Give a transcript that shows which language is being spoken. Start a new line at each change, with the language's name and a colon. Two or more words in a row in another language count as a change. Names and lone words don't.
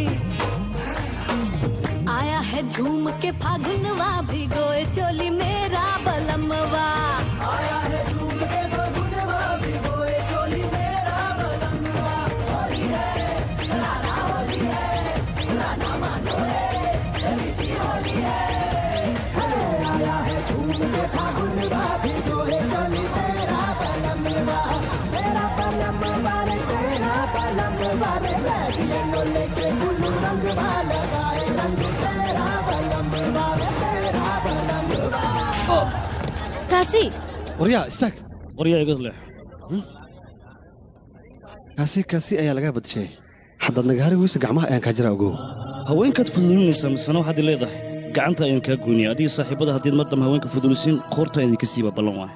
Bhojpuri: आया है झूम के फागुनवा भिगोए चोली मेरा बलमवा आया है झूम के फागुनवा भिगोए चोली मेरा बलमवा होली है सरारा होली है पुराना मानो है लीची होली है आया है झूम के फागुनवा भिगोए चोली मेरा बलमवा रे तेरा बलमवा रे रंग लेके गुल्लू रंग लगाए रंग तेरा बलमवा रे तेरा बलमवा।
Somali: kaasi waryaa istaag waryaa iga leh kaasi ayaa laga badashay haddaad nagaari weysa gacmaha ayaan kaa jira ogow haweenkaad fudulinaysaa misana waxaad leedahay gacanta ayaan kaa goynaya adiga saaxiibada haddiid mar dambe haweenka fudulisiin qoorta idinka siiba ballan waay